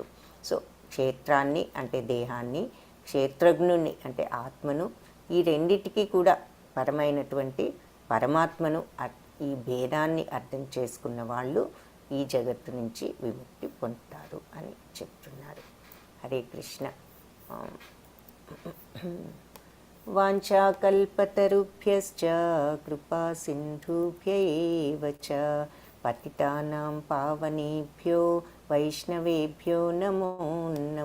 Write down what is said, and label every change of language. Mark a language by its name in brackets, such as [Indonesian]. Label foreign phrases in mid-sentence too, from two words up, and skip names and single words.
[Telugu] సో క్షేత్రాన్ని అంటే దేహాన్ని, క్షేత్రజ్ఞుని అంటే ఆత్మను, ఈ రెండిటికి కూడా పరమైనటువంటి పరమాత్మను, ఈ భేదాన్ని అర్థం చేసుకున్న వాళ్ళు ఈ జగత్తు నుంచి విముక్తి పొందుతారు అని చెప్తున్నారు. హరే కృష్ణ. [Sanskrit] వాంఛాకల్పతరుభ్యశ్చ కృపా సింధుభ్య ఏవ చ పతితానాం పావనేభ్యో వైష్ణవేభ్యో నమో నమః.